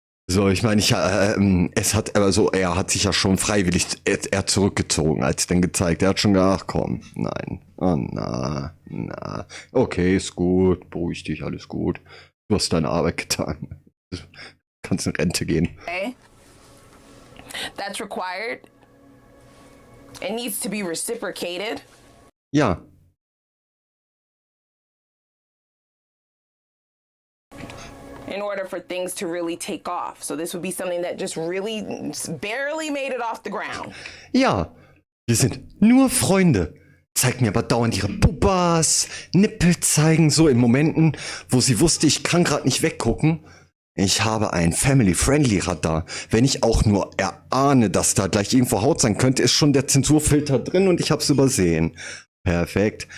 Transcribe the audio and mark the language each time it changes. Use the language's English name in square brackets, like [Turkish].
[German] So, ich meine, er hat sich ja schon freiwillig er zurückgezogen, als dann gezeigt. Er hat schon gedacht, ach komm, nein, oh na. Okay, ist gut, beruhig dich, alles gut. Du hast deine Arbeit getan. Du kannst in Rente gehen. [English] Okay. That's required. It needs to be reciprocated. [German] Ja. [English] In order for things to really take off. So this would be something that just really barely made it off the ground. [German] Ja, wir sind nur Freunde. Zeigt mir aber dauernd ihre Puppas, Nippel zeigen, so in Momenten, wo sie wusste, ich kann gerade nicht weggucken. Ich habe ein Family-Friendly-Radar. Wenn ich auch nur erahne, dass da gleich irgendwo Haut sein könnte, ist schon der Zensurfilter drin und ich hab's übersehen. Perfekt.